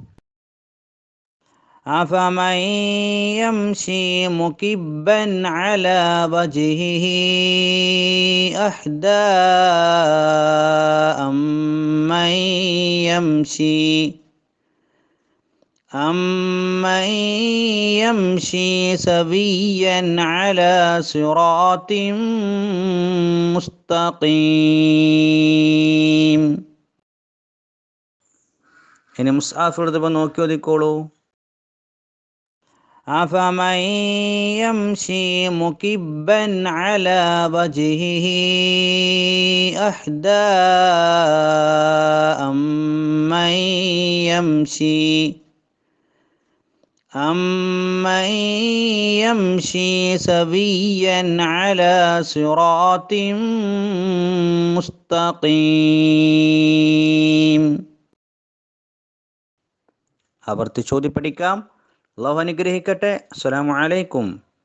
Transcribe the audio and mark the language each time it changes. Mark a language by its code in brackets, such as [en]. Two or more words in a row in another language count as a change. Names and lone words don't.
[ar] أفمن يمشي مكبا على وجهه أهدى أمن يمشي سويا على صراط مستقيم. [ml] ഇനി മുസ്ആഫ് എടുത്തപ്പോൾ നോക്കി ഓതിക്കോളൂ. [ar] أفمن يمشي مكبا على وجهه أهدى أمن يمشي سويا على صراط مستقيم. [ml] ആവർത്തിച്ച് ഓതി പഠിക്കാം. അള്ളാഹു അനുഗ്രഹിക്കട്ടെ. [ar] السلام عليكم.